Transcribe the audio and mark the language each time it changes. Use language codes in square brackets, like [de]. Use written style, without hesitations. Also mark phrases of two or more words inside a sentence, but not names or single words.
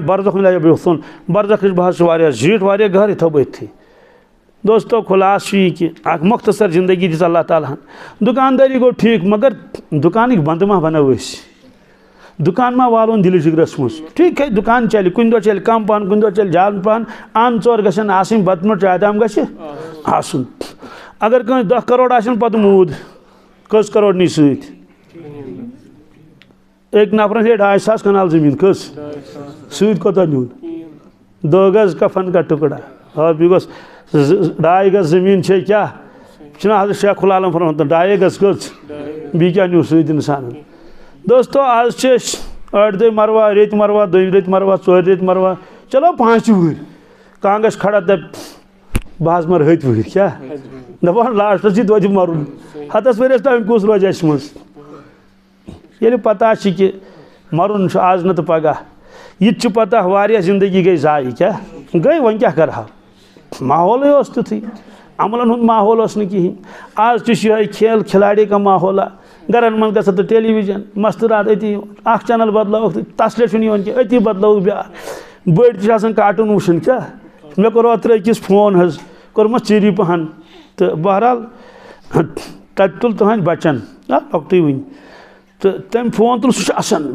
[ks] برزخ لگہِ بِہُن برزخٕچ بحث چھِ واریاہ زیٖٹھ واریاہ گہرٕ تھٲو بہٕ أتھی دوستو خلاص چھُ یہِ کہِ اکھ مختصر زندگی دِژ اللہ تعالیٰ ہن دُکاندٲری گوٚو ٹھیٖک مگر دُکانٕکۍ بنٛدٕ ما بنٲو أسۍ دُکان ما والون دِلہِ جِگرس منٛز [ur] ٹھیٖک ہے [ks] دُکان چلہِ کُنہِ دۄہ چلہِ کم پہن کُنہِ دۄہ چلہِ زیادٕ پہن اَن ژور گژھن آسٕنۍ بتہٕ مٔٹ چاے دام گژھِ آسُن اگر کٲنٛسہِ 10 کروڑ آسن پتہٕ موٗد کٔژ کروڑ نی سۭتۍ أکۍ نفرن ہے 2.5 کنال زٔمیٖن کٔژ سۭتۍ کوتاہ نیُن 2 گز [ur] کفن کا ٹُکڑا اور [ks] بیٚیہِ گوٚژھ 2.5 گز زٔمیٖن چھے کیٛاہ چھُنا حضرت شیخ العالم فرماوان 2.5 گز کٔژ بیٚیہِ کیٛاہ نیوٗ سۭتۍ اِنسانن دوستو آز چھِ أسۍ 8 دۄہہِ مروا ریٚتۍ مروا 2 ریٚتۍ مروا 4 ریٚتۍ مروا چلو 5 وٕہٕرۍ کانٛہہ گژھِ کھڑا دپہِ بہٕ حظ مر 7 وٕہٕرۍ کیٛاہ دپان لاسٹس چھِ توتہِ مرُن 7 ؤرِیس تام کُس روزِ اَسہِ منٛز ییٚلہِ پتہ چھِ کہِ مرُن چھُ آز نہٕ تہٕ پگاہ یہِ تہِ چھُ پتہ واریاہ زندگی گٔے ضایع کیٛاہ گٔے وۄنۍ کیٛاہ کرہاو ماحولٕے اوس تیُتھُے عملن ہُنٛد ماحول اوس نہٕ کِہیٖنۍ آز تہِ چھُ یِہوٚے [ur] کھیل کھِلاڑی کا [ks] ماحولہ گرن منٛز گژھان تہٕ ٹیلی وِجن مستورات أتی اکھ چینل بدلٲوُکھ تہٕ تسلے چھُنہٕ یِوان کینٛہہ أتی بدلٲوُکھ بیٛاکھ بٔڑۍ تہِ چھِ آسان کاٹوٗن وٕچھان کیٛاہ مےٚ کوٚر اوترٕ أکِس فون حظ کوٚرمَس ژیٖری پہن تہٕ بہرحال تَتہِ تُل تُہنٛدِ بچن لۄکٹُے وٕنہِ تہٕ تٔمۍ فون تُل سُہ چھُ اَسان مےٚ